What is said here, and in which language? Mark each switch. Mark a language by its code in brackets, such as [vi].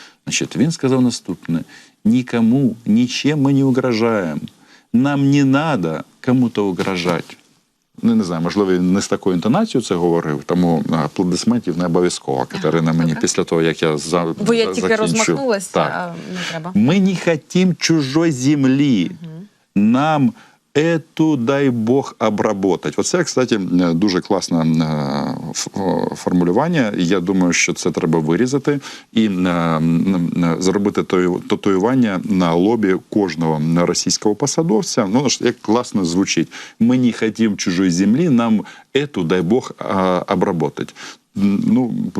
[uk] Значить, він сказав наступне: «Нікому, нічим ми не угрожаємо. Нам не треба кому-то угрожати». Не знаю, можливо, він не з такою інтонацією це говорив, тому аплодисментів не обов'язково, Катерина, мені після того, як я закінчу. Бо я тільки розмахнулася, а не треба. Ми не хочемо чужої землі. [ru] Нам ету, дай Бог, обработать. [uk] Оце, кстати, дуже класне формулювання. Я думаю, що це треба вирізати і зробити татуювання на лобі кожного російського посадовця. Ну, як класно звучить. Ми не хочемо чужої землі, [ru] нам ету, дай Бог, обработать. [uk] Ну,